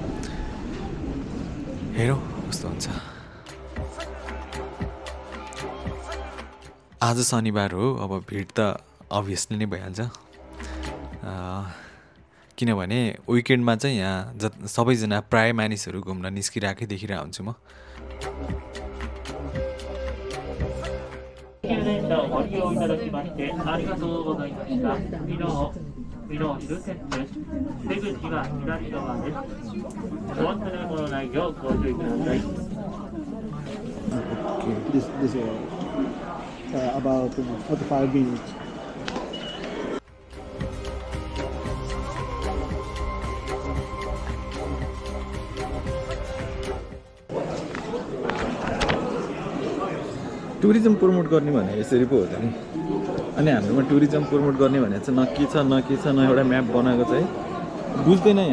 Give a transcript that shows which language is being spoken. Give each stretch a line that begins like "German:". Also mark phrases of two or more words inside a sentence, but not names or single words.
Nepali: हेरौँ कस्तो हुन्छ। आज शनिबार हो, अब भिड त अभियसली नै भइहाल्छ। किनभने विकेन्डमा चाहिँ यहाँ सबैजना प्राय मानिसहरू घुम्न निस्किरहेकै देखिरहेको हुन्छु म।
Japanese: ご利用いただきましてありがとうございました。美濃終点です。出口は左側です。お忘れ物ないようご注意ください。
English: Okay, this about 45 minutes. tourism promote
Nepali: गर्ने भने यसरी पो हो त नि। अनि हाम्रोमा
English: tourism promote
Nepali: गर्ने भने चाहिँ न के छ न एउटा म्याप बनाएको छ है, बुझ्दैन यहाँ।